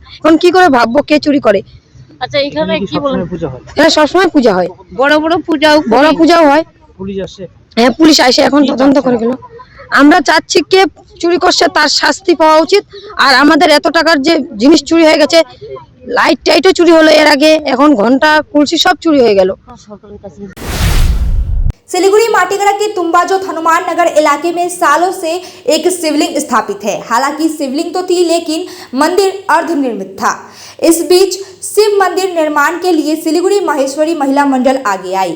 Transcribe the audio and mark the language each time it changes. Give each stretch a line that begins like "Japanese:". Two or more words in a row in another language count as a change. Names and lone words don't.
Bangla: এখন কি করে ভাববো কে চুরি করে? আচ্ছা, এখানে কি বলেন? পূজা হয়? হ্যাঁ, সবসময় পূজা হয়, বড় পূজাও হয়। পুলিশ আসে? হ্যাঁ, পুলিশ আসে, এখন তদন্ত করে গেল। আমরা চাচ্ছি কে চুরি করছে তার শাস্তি পাওয়া উচিত। আর আমাদের এত টাকার যে জিনিস চুরি হয়ে গেছে, লাইট টাইটো চুরি হলো এর আগে, এখন ঘণ্টা কুর্সি সব চুরি হয়ে গেলো।
Hindi: सिलीगुड़ी माटीगड़ा के तुम्बाजोत हनुमान नगर इलाके में सालों से एक शिवलिंग स्थापित है। हालांकि शिवलिंग तो थी लेकिन मंदिर अर्धनिर्मित था। इस बीच शिव मंदिर निर्माण के लिए सिलीगुड़ी माहेश्वरी महिला मंडल आगे आई।